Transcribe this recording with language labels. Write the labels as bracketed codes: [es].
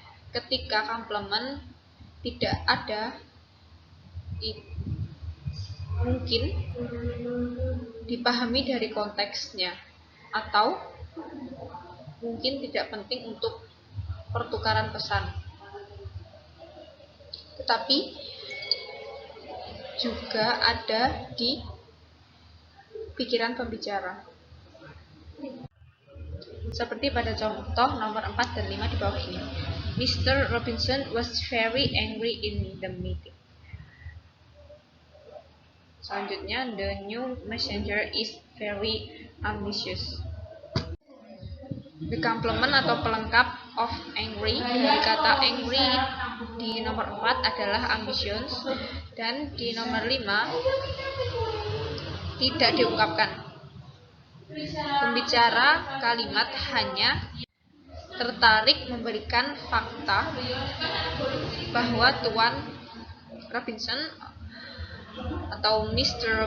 [id] Ketika complement tidak ada, mungkin dipahami dari konteksnya atau mungkin tidak penting untuk pertukaran pesan, tetapi juga ada di pikiran pembicara. Seperti pada contoh nomor 4 dan 5 di bawah ini. [en] Mr. Robinson was very angry in the meeting. [id] Selanjutnya, [en] the new messenger is very ambitious. The complement [id] atau pelengkap [en] of angry [id] dari kata angry di nomor 4 adalah ambitious, dan di nomor 5 tidak diungkapkan. Pembicara kalimat hanya tertarik memberikan fakta bahwa Tuan Robinson atau Mr.